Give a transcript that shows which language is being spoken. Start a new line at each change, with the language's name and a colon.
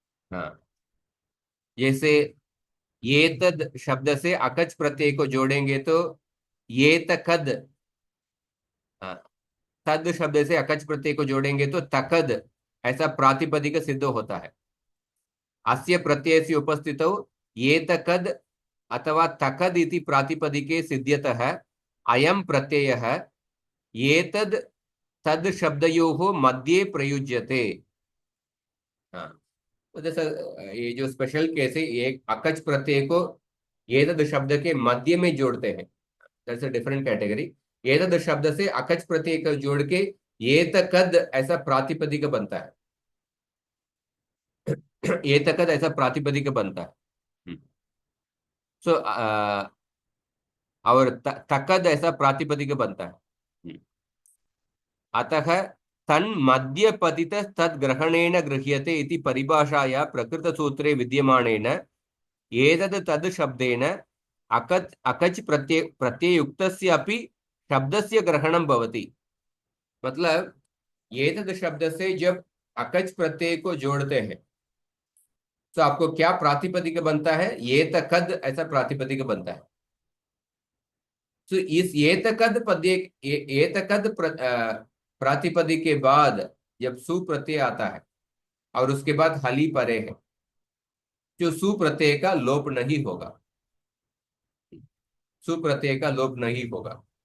Hindi: हाँ, जैसे ये तद शब्द से अकच प्रत्यय को जोड़ेंगे तो ये तकद, हाँ, तद शब्द से अकच प्रत्यय को जोड़ेंगे तो तकद ऐसा प्रातिपदिक सिद्ध होता है।
Sanskrit: अस्य प्रत्ययस्य उपस्थितौ ये तकद अथवा तकद इति प्रातिपदिके सिद्ध्यतः अयं प्रत्ययः एतद् तद् शब्दयोः मध्ये प्रयुज्यते।
Hindi: हाँ, तो जैसा ये जो स्पेशल केस है, एक अकच प्रत्यय को एतद् शब्द के मध्य में जोड़ते हैं,
English: That's a different category.
Hindi: एतद् शब्द से अकच प्रत्यय को जोड़ के एतकद ऐसा प्रातिपदिक बनता है। एतकद ऐसा प्रातिपदिक बनता है। सो और तकद ऐसा प्रातिपदिक बनता है।
Sanskrit: अतः तन्मध्यपतित तद्ग्रहणेन गृह्यते इति परिभाषाया प्रकृतसूत्रे विद्यमानेन एतद् तद् शब्देन अकच अकच प्रत्ययुक्तस्य अपि शब्दस्य ग्रहणं भवति।
Hindi: मतलब एतद् शब्द से जब अकच प्रत्यय को जोड़ते हैं तो आपको क्या प्रातिपदिक बनता है? ये तकद ऐसा प्रातिपदिक बनता है। तो इस एतकद पद्य एतकद प्रातिपदिक के बाद जब सु प्रत्यय आता है और उसके बाद हली परे है, जो सु प्रत्यय का लोप नहीं होगा, सु प्रत्यय का लोप नहीं होगा।